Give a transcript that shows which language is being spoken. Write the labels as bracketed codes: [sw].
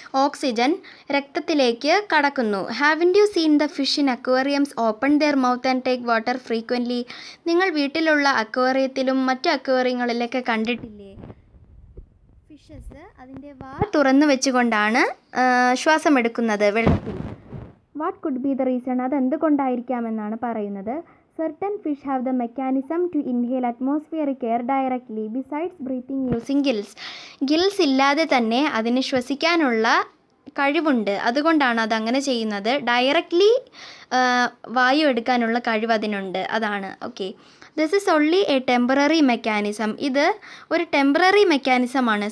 [ml] Oxygen രക്തത്തിലേക്ക് കടക്കുന്നു. [en] Haven't you seen the fish in aquariums open their mouth and take water frequently? [ml] നിങ്ങൾ വീട്ടിലുള്ള അക്വേറിയത്തിലും മറ്റു അക്വേറിയങ്ങളിലൊക്കെ കണ്ടിട്ടില്ലേ, ഫിഷസ് അതിൻ്റെ വാ തുറന്നു വെച്ചുകൊണ്ടാണ് ശ്വാസമെടുക്കുന്നത് വെള്ളത്തിൽ. [en] What could be the reason? [ml] അതെന്തുകൊണ്ടായിരിക്കാമെന്നാണ് പറയുന്നത്. [en] Certain fish have the mechanism to inhale atmospheric air directly besides breathing using gills. [ml] Gills ഇല്ലാതെ തന്നെ അതിന് ശ്വസിക്കാനുള്ള കഴിവുണ്ട്, അതുകൊണ്ടാണ് അതങ്ങനെ ചെയ്യുന്നത്. ഡയറക്റ്റ്ലി വായു എടുക്കാനുള്ള കഴിവ് അതിനുണ്ട്, അതാണ്. [en] This is only a temporary mechanism. [ml] ഇത് ഒരു ടെമ്പററി മെക്കാനിസമാണ്.